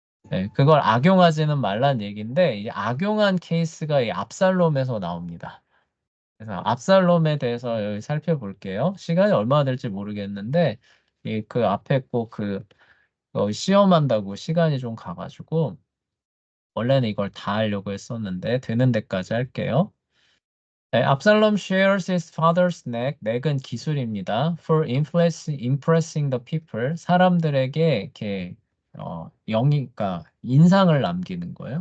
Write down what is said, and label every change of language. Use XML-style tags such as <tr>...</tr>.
<ko>네, 그걸 악용하지는 말란 얘기인데, 이 악용한 케이스가 이 압살롬에서 나옵니다. 그래서 압살롬에 대해서 여기 살펴볼게요. 시간이 얼마나 될지 모르겠는데, 그 앞에 꼭그 시험한다고 시간이 좀 가가지고, 원래는 이걸 다 하려고 했었는데, 되는 데까지 할게요.</ko> <en>네, 압살롬 shares his father's neck.</en> <ko>neck은 기술입니다.</ko> <en>For impressing the people.</en> <ko>사람들에게 이렇게 그러니까 인상을 남기는 거예요.</ko>